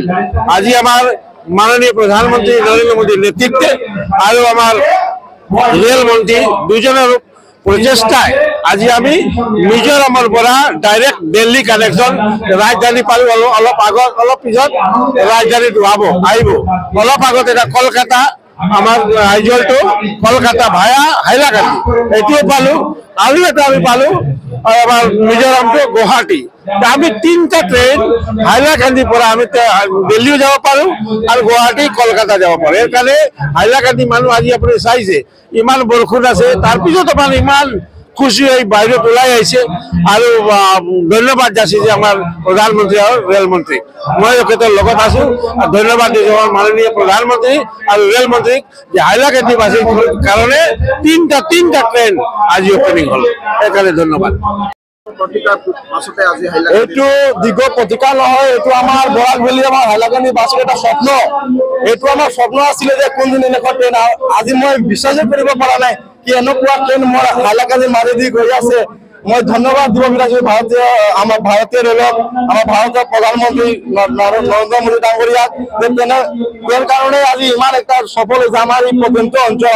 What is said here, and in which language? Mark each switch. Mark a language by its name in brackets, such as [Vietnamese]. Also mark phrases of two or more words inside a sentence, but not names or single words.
[Assamese] আজি আমাৰ মাননীয় প্ৰধানমন্ত্ৰী নৰেন্দ্ৰ মোদীৰ নেতৃত্বে আৰু আমাৰ ৰেল মন্ত্ৰী দুজনৰ প্ৰচেষ্টায় আজি আমি মিজোরামৰ পৰা ডাইৰেক্ট দিল্লী কানেকশ্যন ৰাজধানী পালো। অলপ পিছত ৰাজধানীত আহিব। অলপ আগত এটা কলকাতা আমার রাইজলটো কলকাতা ভায়া হাইলাকান্দি এটিও পালো, আৰু এটা আমি পালো আমার মিজোরামটো গুয়াহাটি। আমি 3টা ট্রেন হাইলাকান্দিৰ পৰা আমি দিল্লীও যাব পাৰো আৰু গুৱাহাটী কলকাতা যাব পাৰো। এর কারণে হাইলাকান্দি মানুষ আজি আপনি চাইছে ইমান বৰষুণ আছে, তাৰপিছত মানে ইমান খুশি হয়ে বাহিৰত ওলাই আহিছে। আৰু ধন্যবাদ যাচিছে আমার প্রধানমন্ত্রী আর রেলমন্ত্রী। মই তেখেতৰ লগত আছো। ধন্যবাদ দিছো আমার মাননীয় প্রধানমন্ত্রী আর রেলমন্ত্রীক যে হাইলাকান্দিবাসীৰ কাৰণে 3টা ট্রেন আজি ওপেনিং হল। [Bangla] এর কারণে ধন্যবাদ। [Assamese] এইটো দীর্ঘ প্রতীক্ষা নহয়, এইটো আমার বরাক ভেলি আমার হাইলাকান্দিবাসীৰ এটা স্বপ্ন। এইটো আমার স্বপ্ন আছিল যে কোনদিন এনেকুৱা ট্রেন। আজি মই বিশ্বাসে কৰিব পৰা নাই কি এনেকুৱা ট্রেন মোৰ হাইলাকান্দিৰ মাজেদি গৈ আছে। মই ধন্যবাদ দিব বিচাৰিছো আমাৰ ভাৰতীয় ৰেলক, আমাৰ ভাৰতৰ প্ৰধানমন্ত্ৰী নৰেন্দ্ৰ মোদী ডাঙৰীয়াক। তেওঁৰ কাৰণে আজি ইমান একটা সফল হৈছে আমাৰ এই প্ৰত্যন্ত অঞ্চল।